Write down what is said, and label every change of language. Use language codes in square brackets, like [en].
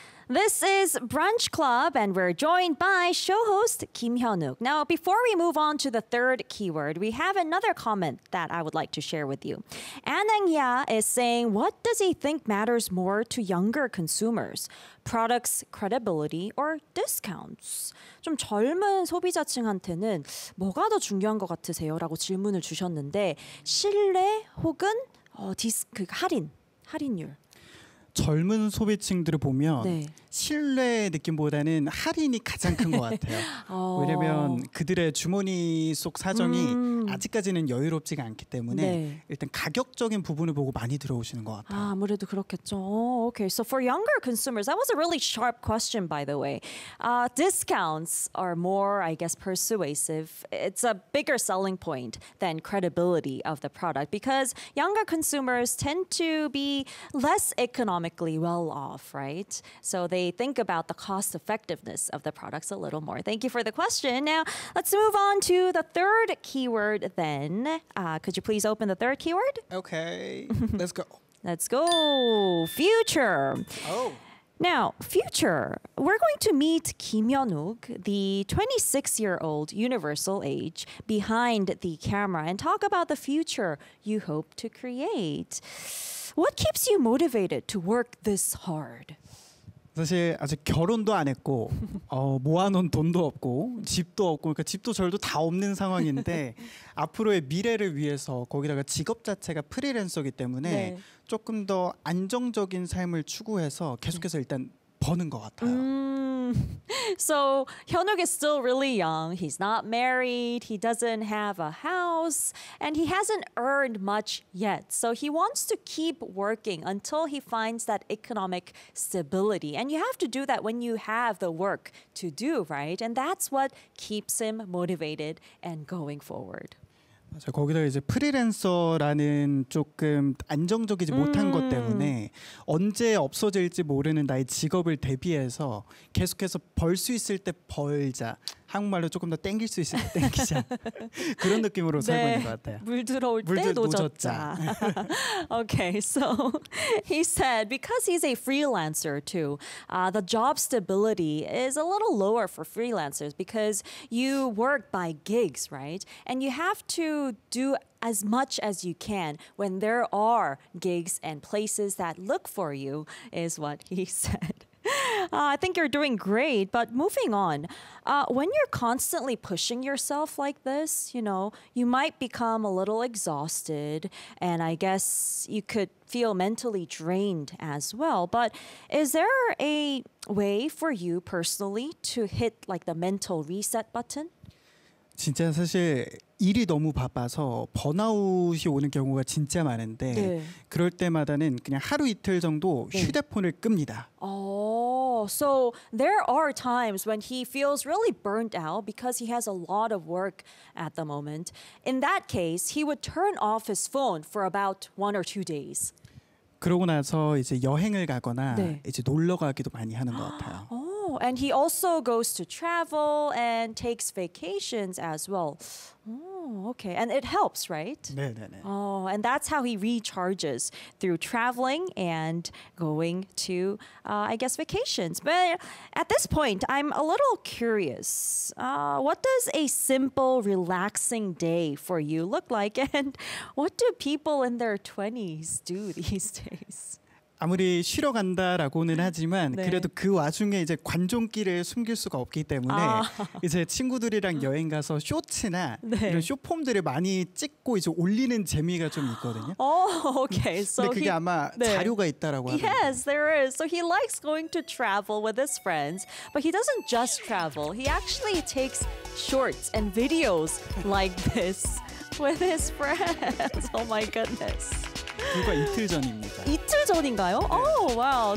[en] This is Brunch Club, and we're joined by show host Kim Hyun-wook. Now, before we move on to the third keyword, we have another comment that I would like to share with you. Anangya is saying, what does he think matters more to younger consumers? Products, credibility, or discounts? [ko] 좀 젊은 소비자층한테는 뭐가 더 중요한 것 같으세요? 라고 질문을 주셨는데, 신뢰 혹은 할인율. 젊은 소비층들을 보면 네. 신뢰의 느낌보다는 할인이 가장 큰 것 같아요. 왜냐하면 그들의 주머니 속 사정이 아직까지는 여유롭지가 않기 때문에 네. 일단 가격적인 부분을 보고 많이 들어오시는 것 같아요. 아, 아무래도 그렇겠죠. [en] Okay, so for younger consumers, that was a really sharp question, by the way. Discounts are more, I guess, persuasive. It's a bigger selling point than credibility of the product because younger consumers tend to be less economically well off, right? So they think about the cost effectiveness of the products a little more. Thank you for the question. Now, let's move on to the third keyword then. Could you please open the third keyword? Okay, let's go. Let's go. Future. Oh. Now, future, we're going to meet Kim Hyun-wook, the 26-year-old universal age behind the camera and talk about the future you hope to create. What keeps you motivated to work this hard? [ko] 사실 아직 결혼도 안 했고 모아놓은 돈도 없고 집도 없고 그러니까 집도 절도 다 없는 상황인데 앞으로의 미래를 위해서 거기다가 직업 자체가 프리랜서이기 때문에 네. 조금 더 안정적인 삶을 추구해서 계속해서 일단 버는 것 같아요. [en] So Hyun-wook is still really young. He's not married. He doesn't have a house. And he hasn't earned much yet. So he wants to keep working until he finds that economic stability. And you have to do that when you have the work to do, right? And that's what keeps him motivated and going forward. [ko] 맞아요. 거기다 이제 프리랜서라는 조금 안정적이지 못한 것 때문에 언제 없어질지 모르는 나의 직업을 대비해서 계속해서 벌 수 있을 때 벌자. 한국말로 조금 더 땡길 수 있을 때 땡기자. 그런 느낌으로 살고 네. 있는 것 같아요. 물 들어올 때 노젓자. [en] Okay, so he said because he's a freelancer too, the job stability is a little lower for freelancers because you work by gigs, right? And you have to do as much as you can when there are gigs and places that look for you, is what he said. I think you're doing great, but moving on, when you're constantly pushing yourself like this, you know, you might become a little exhausted, and I guess you could feel mentally drained as well. But is there a way for you personally to hit like the mental reset button? [ko] 진짜 사실 일이 너무 바빠서 번아웃이 오는 경우가 진짜 많은데 네. 그럴 때마다는 그냥 하루 이틀 정도 휴대폰을 네. 끕니다. [en] So there are times when he feels really burnt out because he has a lot of work at the moment. In that case, he would turn off his phone for about 1 or 2 days. [ko] 그러고 나서 이제 여행을 가거나 네. 이제 놀러 가기도 많이 하는 것 같아요. [en] And he also goes to travel and takes vacations as well. Okay. And it helps, right? [ko] 네. [en] And that's how he recharges through traveling and going to, I guess, vacations. But at this point, I'm a little curious. What does a simple, relaxing day for you look like? And what do people in their 20s do these days? [ko] 아무리 쉬러 간다라고는 하지만 네. 그래도 그 와중에 이제 관종기를 숨길 수가 없기 때문에 이제 친구들이랑 여행 가서 쇼츠나 네. 이런 쇼폼들을 많이 찍고 이제 올리는 재미가 좀 있거든요. [en] 오, okay. So [ko] 근데 그게 아마 네. 자료가 있다라고 하는 [en] Yes, there is. So he likes going to travel with his friends, but he doesn't just travel. He actually takes shorts and videos like this with his friends. Oh my goodness. [ko] 불과 이틀 전입니다. 이틀 전인가요? 네. [en] Oh, wow.